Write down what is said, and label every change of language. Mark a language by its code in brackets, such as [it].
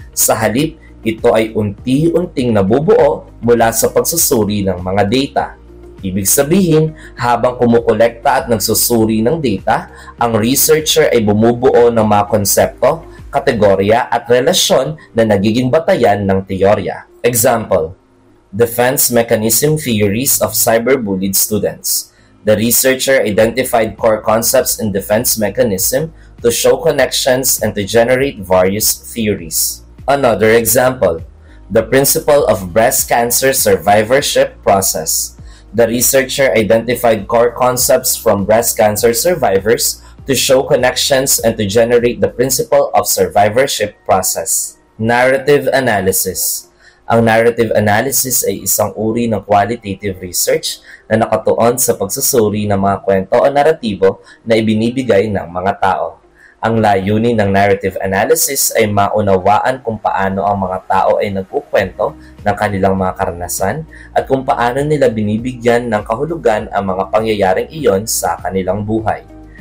[tl] Sa halip, ito ay unti-unting nabubuo mula sa pagsusuri ng mga data. Ibig sabihin, habang kumukolekta at nagsusuri ng data, ang researcher ay bumubuo ng mga konsepto, kategorya at relasyon na nagiging batayan ng teorya. [en] Example: defense mechanism theories of cyberbullied students. The researcher identified core concepts in defense mechanism to show connections and to generate various theories. Another example: The principle of breast cancer survivorship process. The researcher identified core concepts from breast cancer survivors to show connections and to generate the principle of survivorship process. Narrative analysis. [tl] Ang narrative analysis ay isang uri ng qualitative research na nakatuon sa pagsusuri ng mga kwento o naratibo na ibinibigay ng mga tao. Ang layunin ng narrative analysis ay maunawaan kung paano ang mga tao ay nagkukwento ng kanilang mga karanasan at kung paano nila binibigyan ng kahulugan ang mga pangyayaring iyon sa kanilang buhay.